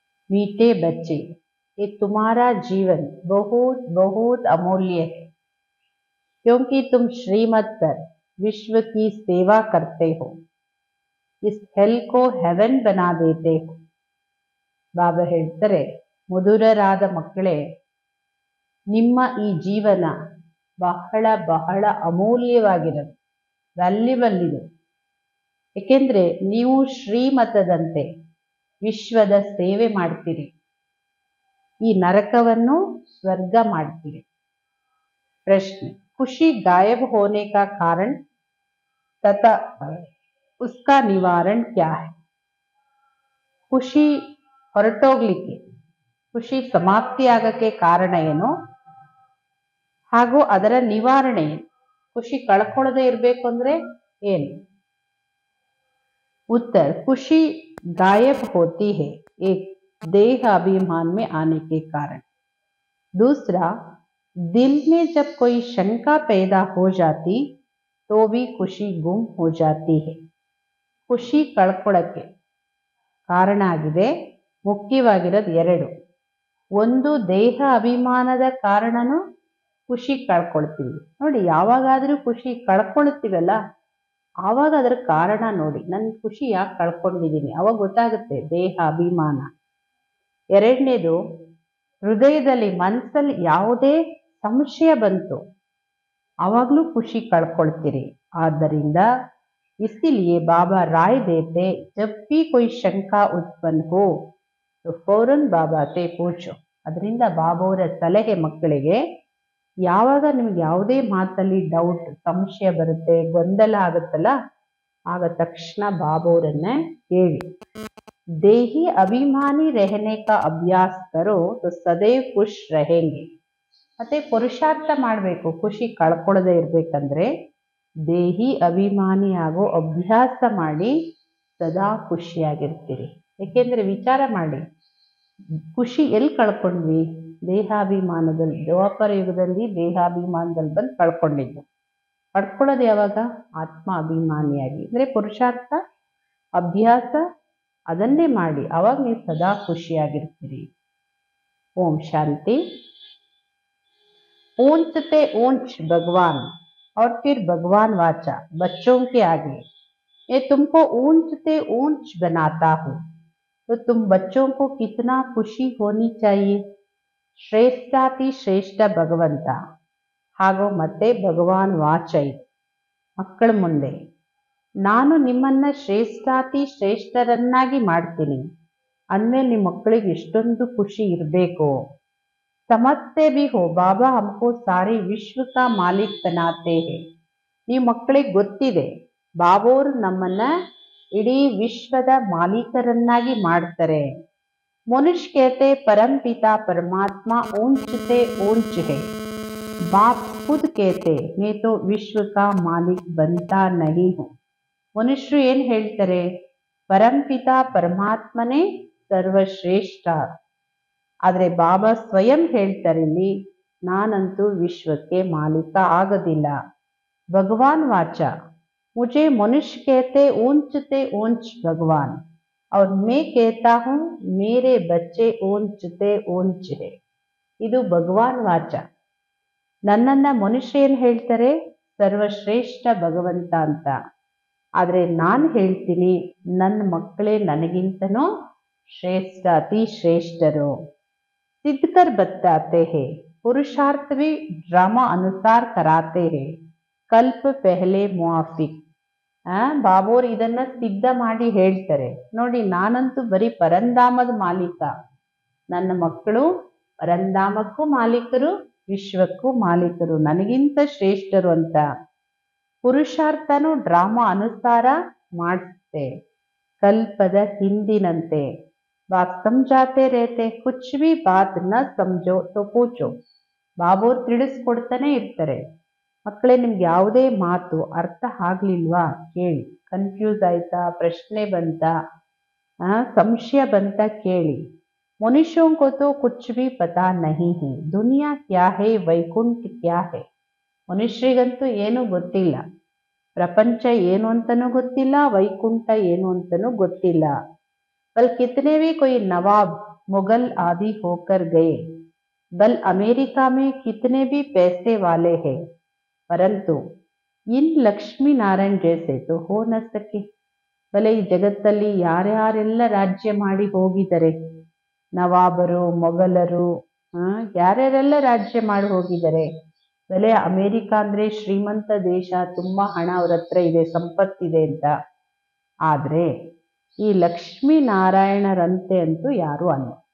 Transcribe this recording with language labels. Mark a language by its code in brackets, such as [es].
[hi] मीठे बच्चे, ये तुम्हारा जीवन बहुत बहुत अमूल्य है, क्योंकि तुम श्रीमत पर विश्व की सेवा करते हो, इस हेल को हेवन बना देते हो। [kn] ಬಾಬಾ ಹೇಳ್ತಾರೆ, ಮಧುರರಾದ ಮಕ್ಕಳೇ, ನಿಮ್ಮ ಈ ಜೀವನ ಬಹಳ ಬಹಳ ಅಮೂಲ್ಯವಾಗಿರೋದು, ವ್ಯಾಲ್ಯುಬಲ್ ಇದು. ಏಕೆಂದ್ರೆ ನೀವು ಶ್ರೀಮತದಂತೆ ವಿಶ್ವದ ಸೇವೆ ಮಾಡ್ತೀರಿ, ಈ ನರಕವನ್ನು ಸ್ವರ್ಗ ಮಾಡ್ತೀರಿ. [hi] ಪ್ರಶ್ನೆ, ಖುಷಿ गायब होने का कारण तथा उसका निवारण क्या है? [kn] ಖುಷಿ ಹೊರಟೋಗ್ಲಿಕ್ಕೆ, ಖುಷಿ ಸಮಾಪ್ತಿ ಆಗಕ್ಕೆ ಕಾರಣ ಏನು ಹಾಗೂ ಅದರ ನಿವಾರಣೆ ಏನು? ಖುಷಿ ಕಳ್ಕೊಳ್ಳದೆ ಇರಬೇಕು ಅಂದ್ರೆ ಏನು? [hi] उत्तर, खुशी गायब होती है एक देह अभिमान में आने के कारण। दूसरा, दिल में जब कोई शंका पैदा हो जाती तो भी खुशी गुम हो जाती है. [kn] ಖುಷಿ ಕಳ್ಕೊಳ್ಳಕ್ಕೆ ಕಾರಣ ಆಗಿದೆ ಮುಖ್ಯವಾಗಿರೋದು ಎರಡು. ಒಂದು, ದೇಹ ಅಭಿಮಾನದ ಕಾರಣನೂ ಖುಷಿ ಕಳ್ಕೊಳ್ತೀವಿ. ನೋಡಿ, ಯಾವಾಗಾದ್ರೂ ಖುಷಿ ಕಳ್ಕೊಳ್ತೀವಲ್ಲ, ಆವಾಗ ಅದರ ಕಾರಣ ನೋಡಿ, ನನ್ನ ಖುಷಿ ಯಾಕೆ ಕಳ್ಕೊಂಡಿದ್ದೀನಿ, ಅವಾಗ ಗೊತ್ತಾಗುತ್ತೆ ದೇಹ ಅಭಿಮಾನ. ಎರಡನೇದು, ಹೃದಯದಲ್ಲಿ ಮನಸ್ಸಲ್ಲಿ ಯಾವುದೇ ಸಂಶಯ ಬಂತು ಆವಾಗಲೂ ಖುಷಿ ಕಳ್ಕೊಳ್ತೀರಿ. [hi] ಆದ್ದರಿಂದ इसीलिए बाबा राय देते, जब भी कोई शंका उत्पन्न हो तो फौरन बाबा से पूछो. [kn] ಅದರಿಂದ ಬಾಬಾವರ ಸಲಹೆ ಮಕ್ಕಳಿಗೆ, ಯಾವಾಗ ನಿಮ್ಗೆ ಯಾವುದೇ ಮಾತಲ್ಲಿ ಡೌಟ್, ಸಂಶಯ ಬರುತ್ತೆ, ಗೊಂದಲ ಆಗುತ್ತಲ್ಲ, ಆಗ ತಕ್ಷಣ ಬಾಬಾವರನ್ನೇ ಕೇಳಿ. [hi] ದೇಹಿ ಅಭಿಮಾನಿ रहने का अभ्यास करो तो सदैव खुश रहेंगे. [kn] ಮತ್ತೆ ಪುರುಷಾರ್ಥ ಮಾಡಬೇಕು. ಖುಷಿ ಕಳ್ಕೊಳ್ಳದೆ ಇರ್ಬೇಕಂದ್ರೆ ದೇಹಿ ಅಭಿಮಾನಿ ಆಗೋ ಅಭ್ಯಾಸ ಮಾಡಿ ಸದಾ ಖುಷಿಯಾಗಿರ್ತೀರಿ. ಏಕೆಂದ್ರೆ ವಿಚಾರ ಮಾಡಿ, ಖುಷಿ ಎಲ್ಲಿ ಕಳ್ಕೊಂಡ್ವಿ? ದೇಹಾಭಿಮಾನದಲ್ಲಿ, ದ್ವಾಪರ ಯುಗದಲ್ಲಿ ದೇಹಾಭಿಮಾನದಲ್ಲಿ ಬಂದು ಕಳ್ಕೊಂಡಿದ್ದು. ಪಡ್ಕೊಳ್ಳೋದು ಯಾವಾಗ? ಆತ್ಮ ಅಭಿಮಾನಿಯಾಗಿ, ಅಂದ್ರೆ ಪುರುಷಾರ್ಥ ಅಭ್ಯಾಸ ಅದನ್ನೇ ಮಾಡಿ, ಅವಾಗ ನೀವು ಸದಾ ಖುಷಿಯಾಗಿರ್ತೀರಿ. ಓಂ ಶಾಂತಿ. [hi] ऊंच से ऊंच भगवान और फिर भगवान वाचा बच्चों के आगे, ये तुमको ऊंच से ऊंच बनाता हूँ, तो तुम बच्चों को कितना खुशी होनी चाहिए. [kn] ಶ್ರೇಷ್ಠಾತಿ ಶ್ರೇಷ್ಠ ಭಗವಂತ ಹಾಗೂ ಮತ್ತೆ ಭಗವಾನ್ ವಾಚೈ ಮಕ್ಕಳ ಮುಂದೆ, ನಾನು ನಿಮ್ಮನ್ನ ಶ್ರೇಷ್ಠಾತಿ ಶ್ರೇಷ್ಠರನ್ನಾಗಿ ಮಾಡ್ತೀನಿ ಅಂದಮೇಲೆ ನಿಮ್ಮ ಮಕ್ಕಳಿಗೆ ಎಷ್ಟೊಂದು ಖುಷಿ ಇರಬೇಕು. [hi] समझते भी हो बाबा हमको सारे विश्व का मालिक बनाते हैं. [kn] ನೀವು ಮಕ್ಕಳಿಗೆ ಗೊತ್ತಿದೆ, ಬಾಬೋರು ನಮ್ಮನ್ನ ಇಡೀ ವಿಶ್ವದ ಮಾಲೀಕರನ್ನಾಗಿ ಮಾಡ್ತಾರೆ. [hi] मनुष्य कहते परम पिता परमात्मा ऊंच से ऊंच है. बाप खुद कहते मैं तो विश्व का मालिक बनता नहीं हूँ. [kn] ಮನುಷ್ಯರು ಏನ್ ಹೇಳ್ತಾರೆ? ಪರಂಪಿತ ಪರಮಾತ್ಮನೇ ಸರ್ವಶ್ರೇಷ್ಠ. ಆದ್ರೆ ಬಾಬಾ ಸ್ವಯಂ ಹೇಳ್ತಾರೆ, ಇಲ್ಲಿ ನಾನಂತೂ ವಿಶ್ವಕ್ಕೆ ಮಾಲೀಕ ಆಗೋದಿಲ್ಲ. [hi] ಭಗವಾನ್ ವಾಚ, मुझे मनुष्य कहते ऊंच से ऊंच भगवान और मैं कहता हूँ मेरे बच्चे ऊंच से ऊंच है. [kn] ಇದು ಭಗವಾನ್ ವಾಚ. ನನ್ನನ್ನ ಮನುಷ್ಯ ಏನ್ ಹೇಳ್ತಾರೆ? ಸರ್ವಶ್ರೇಷ್ಠ ಭಗವಂತ ಅಂತ. ಆದ್ರೆ ನಾನು ಹೇಳ್ತೀನಿ, ನನ್ನ ಮಕ್ಕಳೇ ನನಗಿಂತನೂ ಶ್ರೇಷ್ಠ, ಅತಿ ಶ್ರೇಷ್ಠರು. [hi] सिद्ध कर बताते हैं, पुरुषार्थ भी ड्रामा अनुसार कराते हैं, कल्प पहले मुआफिक. [kn] ಬಾಬೋರ್ ಇದನ್ನ ಸಿದ್ಧ ಮಾಡಿ ಹೇಳ್ತಾರೆ. ನೋಡಿ, ನಾನಂತೂ ಬರೀ ಪರಂಧಾಮದ ಮಾಲೀಕ, ನನ್ನ ಮಕ್ಕಳು ಪರಂಧಾಮಕ್ಕೂ ಮಾಲೀಕರು, ವಿಶ್ವಕ್ಕೂ ಮಾಲೀಕರು, ನನಗಿಂತ ಶ್ರೇಷ್ಠರು ಅಂತ ಪುರುಷಾರ್ಥನು ಡ್ರಾಮಾ ಅನುಸಾರ ಮಾಡಿಸುತ್ತೆ, ಕಲ್ಪದ ಹಿಂದಿನಂತೆ. [hi] बात समझाते रहते, कुछ भी बात न समझो तो पूछो. [kn] ಬಾಬೋರ್ ತಿಳಿಸ್ಕೊಡ್ತಾನೆ ಇರ್ತಾರೆ, ಮಕ್ಕಳೇ ನಿಮ್ಗೆ ಯಾವುದೇ ಮಾತು ಅರ್ಥ ಆಗ್ಲಿಲ್ವಾ ಕೇಳಿ. ಕನ್ಫ್ಯೂಸ್ ಆಯ್ತಾ, ಪ್ರಶ್ನೆ ಬಂತ, ಸಂಶಯ ಬಂತ ಕೇಳಿ. [hi] मनुष्यों को तो कुछ भी पता नहीं है, दुनिया क्या है, वैकुंठ क्या है. [kn] ಮನುಷ್ಯರಿಗಂತೂ ಏನೂ ಗೊತ್ತಿಲ್ಲ. ಪ್ರಪಂಚ ಏನು ಅಂತನೂ ಗೊತ್ತಿಲ್ಲ, ವೈಕುಂಠ ಏನು ಅಂತನೂ ಗೊತ್ತಿಲ್ಲ. [hi] बल कितने भी कोई नवाब मुगल आदि होकर गए, बल अमेरिका में कितने भी पैसे वाले हैं, परंतु इन लक्ष्मी नारायण जैसे तो हो न सके. [kn] ಬಲೆ ಈ ಜಗತ್ತಲ್ಲಿ ಯಾರ್ಯಾರೆಲ್ಲ ರಾಜ್ಯ ಮಾಡಿ ಹೋಗಿದ್ದಾರೆ, ನವಾಬರು, ಮೊಘಲರು, ಯಾರ್ಯಾರೆಲ್ಲ ರಾಜ್ಯ ಮಾಡಿ ಹೋಗಿದ್ದಾರೆ. ಬಲೆ ಅಮೇರಿಕಾ ಅಂದ್ರೆ ಶ್ರೀಮಂತ ದೇಶ, ತುಂಬಾ ಹಣ ಅವ್ರ ಹತ್ರ ಇದೆ, ಸಂಪತ್ತಿದೆ ಅಂತ. ಆದ್ರೆ ಈ ಲಕ್ಷ್ಮೀ ನಾರಾಯಣರಂತೆ ಅಂತೂ ಯಾರು ಅಲ್ಲ.